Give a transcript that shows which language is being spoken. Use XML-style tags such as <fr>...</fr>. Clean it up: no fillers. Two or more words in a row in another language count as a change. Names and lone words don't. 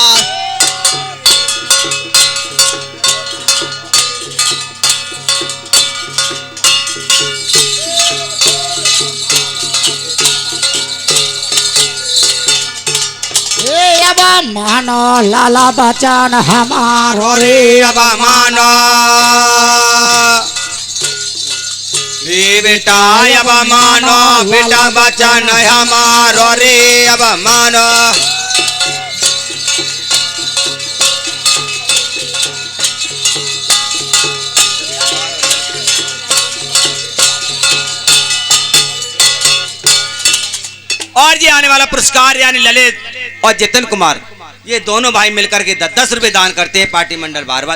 <hi>ए अब मानो लाला बचन हमारो रे, अब मानो रे बेटा, अब मानो बेटा बचन हमारो रे, अब मानो। और ये आने वाला पुरस्कार यानी ललित और जतिन कुमार, ये दोनों भाई मिलकर के 10 रुपए दान करते हैं पार्टी मंडल बारवा।</hi>